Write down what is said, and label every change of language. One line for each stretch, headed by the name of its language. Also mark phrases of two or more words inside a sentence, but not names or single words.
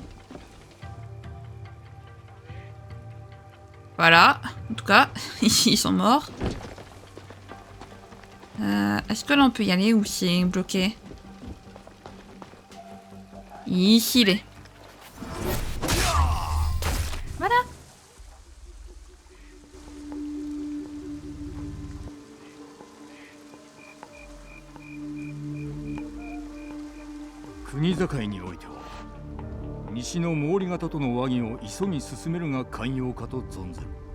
French: Voilà. En tout cas, ici ils sont morts. Est-ce que là on peut y aller ou c'est bloqué? Ici il est. Voilà.
Japanese: 国境においては西の毛利方との和議を急ぎ進めるが寛容かと存ずる。